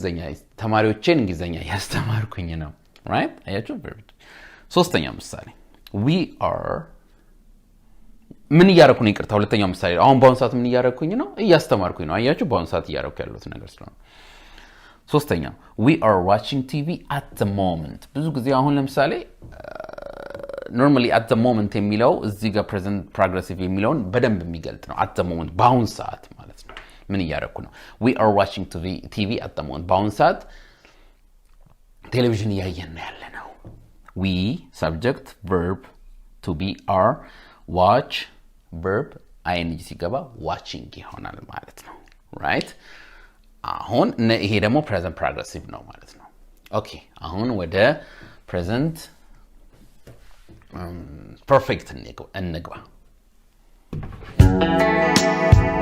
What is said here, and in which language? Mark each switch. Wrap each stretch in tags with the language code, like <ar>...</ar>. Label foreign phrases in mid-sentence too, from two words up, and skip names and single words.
<am>እንግሊዝኛ ያስተማርኩኝ ነው right አያችሁ verb ሶስተኛው ምሳሌ</am> <en>we are</en> <am>ምን እያደረኩ ነው ይቅርታ ሁለተኛው ምሳሌ አሁን በአሁን ሰዓት ምን እያደረኩኝ ነው እያስተማርኩኝ ነው አያችሁ በአሁን ሰዓት እያደረኩ ያሉት ነገር ስለሆነ ሶስተኛው</am> <en>we are watching TV at the moment</en> <am>ብዙ ጊዜ አሁን ለምሳሌ</am> <en>normally at the moment</en> <am>የሚለው እዚህ ጋር</am> <en>present progressive</en> <am>የሚለውን በደንብ የሚገልጽ ነው</am> <en>at the moment</en> <am>በአሁን ሰዓት ማለት ነው ምን እያደረኩ ነው</am> <en>we are watching TV at the moment</en> <am>በአሁን ሰዓት ቴሌቪዥን እያየን ነው ያለ ነው</am> <en>we subject verb to be are watch verb ing</en> <am>ሲገባ watching ይሆናል ማለት ነው right አሁን ይሄ ደግሞ</am> <en>present progressive</en> <am>ነው ማለት ነው ኦኬ አሁን ወደ</am> <en>present perfect</en> <am>እንግባ</am>